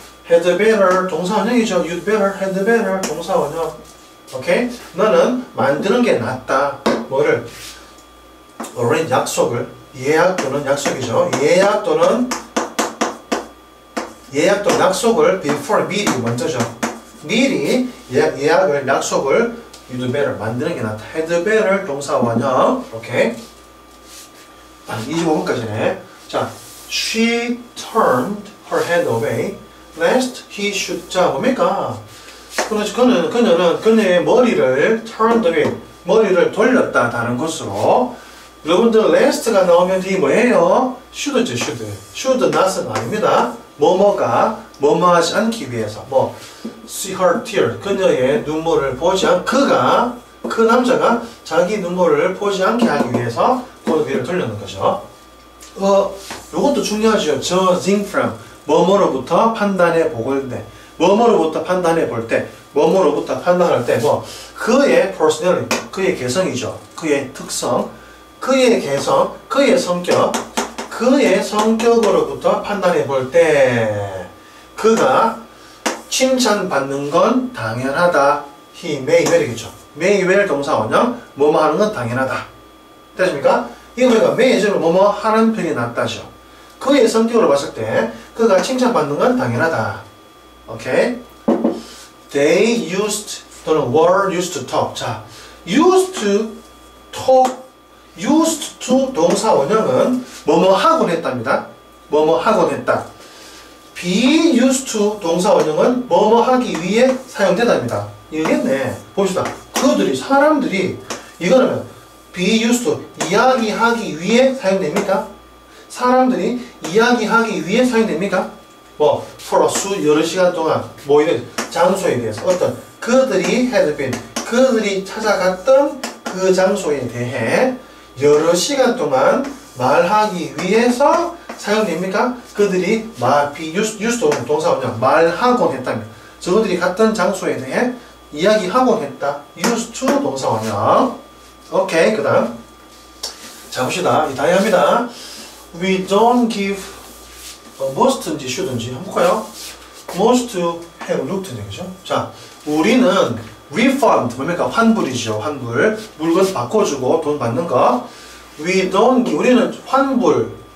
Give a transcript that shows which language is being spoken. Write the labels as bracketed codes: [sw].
[en] had better 동사원형이죠. you'd better, had better 동사원형. [ko] 오케이? 너는 만드는 게 낫다. 뭐를? arrange 약속을. 예약 또는 약속이죠. 예약 또는 예약 또는 약속을 before 미리 먼저죠. 미리 예약을 약속을 you'd better 만드는 게 낫다. had better 동사 원형. 오케이. 25분까지네. [en] 자, she turned her head away lest he should. [ko] 자, 뭡니까? 그녀의 머리를 turned away, 머리를 돌렸다 다른 곳으로. 여러분들 lest가 나오면 뒤에 뭐예요? should죠, should. should not은 아닙니다. 뭐뭐가 뭐뭐하지 않기 위해서. 뭐 see her tear, 그녀의 눈물을 보지 그 남자가 자기 눈물을 보지 않게 하기 위해서 고개를 돌리는 거죠. 요것도 중요하죠. judging from, 뭐뭐로부터 판단해 보고 때, 뭐뭐로부터 판단해 볼 때, 뭐뭐로부터 판단할 때, 뭐 그의 personality, 그의 개성이죠. 그의 특성, 그의 개성, 그의 성격, 그의 성격으로부터 판단해 볼 때, 그가 칭찬받는 건 당연하다. [en] he may well이겠죠. [ko] may well 동사 원형, 뭐뭐 하는 건 당연하다. 되십니까? 이거 보니까 may에서 뭐뭐 하는 편이 낫다죠. 그의 성격으로 봤을 때 그가 칭찬받는 건 당연하다. 오케이? [en] They used 또는 were used to talk. [ko] 자, used to talk, used to 동사 원형은 뭐뭐 하곤 했답니다. 뭐뭐 하곤 했다. be used to 동사 원형은 뭐뭐 하기 위해 사용된답니다. 이해겠네. 봅시다. 사람들이 이거는 be used to 이야기하기 위해 사용됩니까? 사람들이 이야기하기 위해 사용됩니까? 뭐 for a 여러 시간 동안 모이는 장소에 대해서 어떤 그들이 had been 그들이 찾아갔던 그 장소에 대해 여러 시간 동안 말하기 위해서 사용됩니까? 그들이 be used to 동사 원형 말하곤 했다면 저들이 갔던 장소에 대해 이야기하곤 했다. used to 동사 원형. 오케이. 그 다음 자 봅시다. 이 다이합니다. We don't give must인지 should인지 한번 볼까요? [en] must have looked인데 그죠? [ko] 자 우리는 refund 뭡니까? 환불이죠. 환불. 물건 바꿔주고 돈 받는 거. [en] We don't give, [ko] 우리는 환불.